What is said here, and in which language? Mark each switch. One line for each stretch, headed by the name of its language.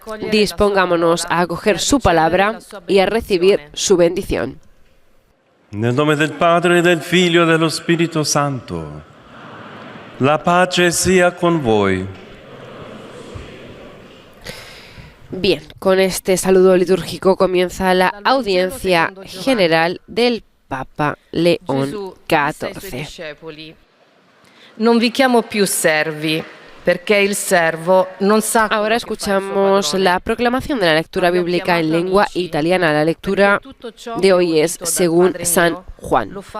Spanish: Dispongámonos a acoger su palabra y a recibir su bendición.
Italian: Nel nome del Padre, del Figlio e dello Spirito Santo. La pace sia con voi.
Spanish: Bien, con este saludo litúrgico comienza la audiencia general del Papa León XIV.
Italian: Non vi chiamo più servi, perché il servo non sa.
Spanish: Ahora escuchamos la proclamación de la lectura bíblica en lengua italiana. La lectura de hoy es según San Juan.